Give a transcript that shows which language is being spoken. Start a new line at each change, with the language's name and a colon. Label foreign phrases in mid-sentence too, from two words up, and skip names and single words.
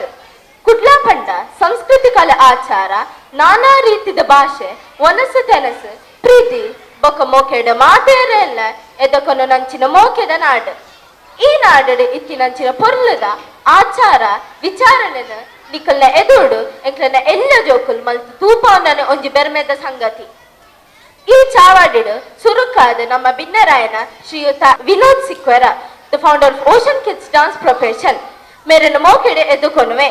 Tulu: ಕುಡ್ಲ ಪಂಡ ಸಂಸ್ಕೃತಿ ಕಲೆ ಆಚಾರ, ನಾನಾ ರೀತಿದ ಭಾಷೆ, ಒನಸು ತೆನಸು, ಪ್ರೀತಿ ಬೊಕ್ಕ ಮೋಕೆಡ ಮಾತೇರ ಎಲ್ಲ ಎದಕೊನು ನಂಚಿನ ಮೋಕೆದ ನಾಡು. ಈ ನಾಡಡು ಇತ್ತಿನಂಚಿನ ಪೊರ್ಲದ ಆಚಾರ ವಿಚಾರಣೆನ ನಿಕಲ್ನ ಎದುಡು ಎಂಕ್ಲನ ಎಲ್ಲ ಜೋಕುಲ್ ಮಲ್ತು ತೂಪವನ್ನ ಒಂಜಿ ಬೆರ್ಮೆದ ಸಂಗತಿ. ಈ ಚಾವಾಡಿಡು ಸುರುಕಾದ ನಮ್ಮ ಬಿನ್ನರಾಯನ ಶ್ರೀಯುತ ವಿನೋದ್ ಸಿಕ್ವೆರ,
English: the founder of Ocean Kids Dance Profession
Tulu: ಮೇರನ್ನು ಮೋಕೆಡೆ ಎದ್ದುಕೊನುವೆ.